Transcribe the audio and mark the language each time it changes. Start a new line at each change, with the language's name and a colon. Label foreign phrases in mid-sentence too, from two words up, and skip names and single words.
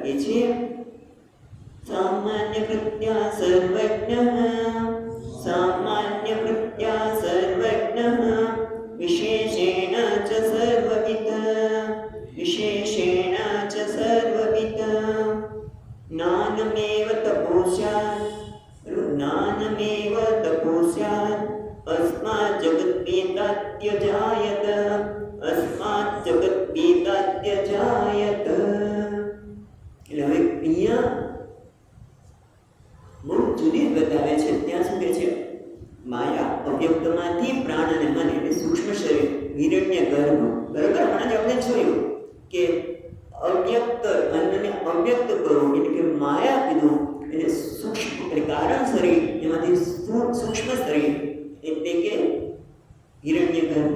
Sanskrit: કે છે सामान्य प्रत्या सर्वज्ञ, सामान्य प्रत्या सर्वज्ञ, विशेषेण च सर्वविद, विशेषेण च सर्वविद, ज्ञानमेव तपोस्यात, ज्ञानमेव तपोस्यात, अस्मात् जगद्वेदात्यजायत, अस्मात् जगद्वेदात्यजायत.
Gujarati: એટલે હવે અહીંયા બહુ જુદી બતાવે છે. ત્યાં શું કહે છે? માયા અવ્યક્તમાંથી પ્રાણ અને મન એટલે સૂક્ષ્મ શરીર હિરણ્ય ગર્ભ, બરાબર? હમણાં જ આપણે જોયું કે અવ્યક્ત અન્નને અવ્યક્ત કરવું એટલે કે માયા કીધું, એટલે સૂક્ષ્મ એટલે કારણ શરીર, એમાંથી સૂક્ષ્મ શરીર એટલે કે હિરણ્ય ગર્ભ.